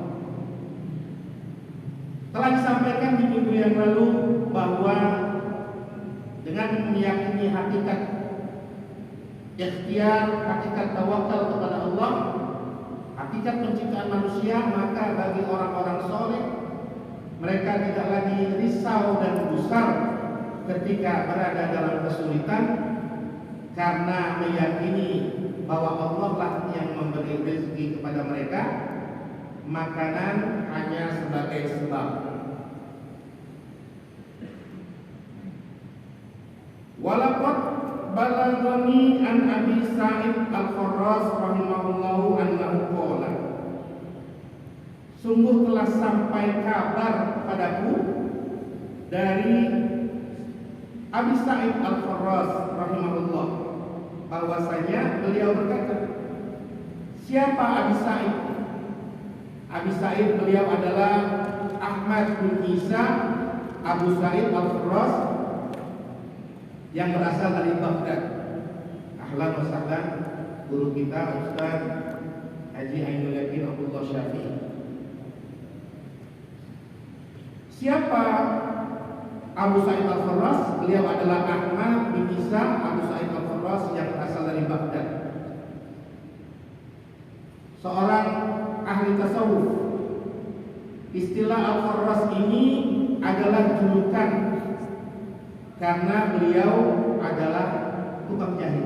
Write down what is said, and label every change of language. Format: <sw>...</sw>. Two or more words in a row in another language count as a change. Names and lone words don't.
<id>Telah disampaikan di minggu yang lalu bahwa dengan meyakini hakikat ikhtiar, hakikat tawakal kepada Allah, hakikat penciptaan manusia, maka bagi orang-orang soleh, mereka tidak lagi risau dan gusar ketika berada dalam kesulitan, karena meyakini bahwa Allah lah yang memberi rezeki kepada mereka. Makanan hanya sebagai sebab.</id> <ar>ولقد بلغني عن أبي سعيد الخراز رحمه الله أنه قال,</ar> <id>sungguh telah sampai kabar padaku dari Abi Sa'id Al-Kharraz rahimahullah bahwasanya beliau berkata, siapa Abi Sa'id? Abi Sa'id beliau adalah Ahmad bin Isa Abu Sa'id Al-Kharraz yang berasal dari Baghdad.</id> <ar>أهلا وسهلا,</ar> <id>guru kita Ustaz Haji Ainul Yakin Abdullah Syafi'i. Siapa Abu Sa'id Al-Kharraz? Beliau adalah Ahmad bin Isa Abu Sa'id Al-Kharraz yang berasal dari Baghdad, seorang ahli tasawuf. Istilah Al-Kharraz ini adalah julukan karena beliau adalah tukang jahit.</id>